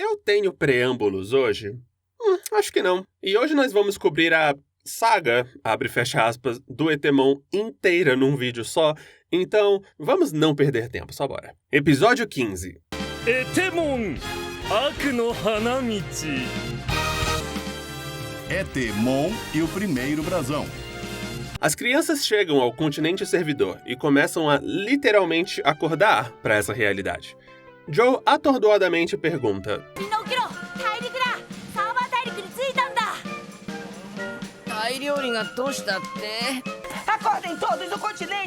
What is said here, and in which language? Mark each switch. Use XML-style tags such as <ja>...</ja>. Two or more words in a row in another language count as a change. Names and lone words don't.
<pt>Eu tenho preâmbulos hoje? Acho que não. E hoje nós vamos cobrir a saga, abre e fecha aspas, do Etemon inteira num vídeo só, então vamos não perder tempo, só bora. Episódio 15. Etemon, Aku no Hanamichi. Etemon e o primeiro brasão. As crianças chegam ao continente servidor e começam a literalmente acordar para essa realidade. Joe atordoadamente pergunta: Acordem todos do continente!</pt>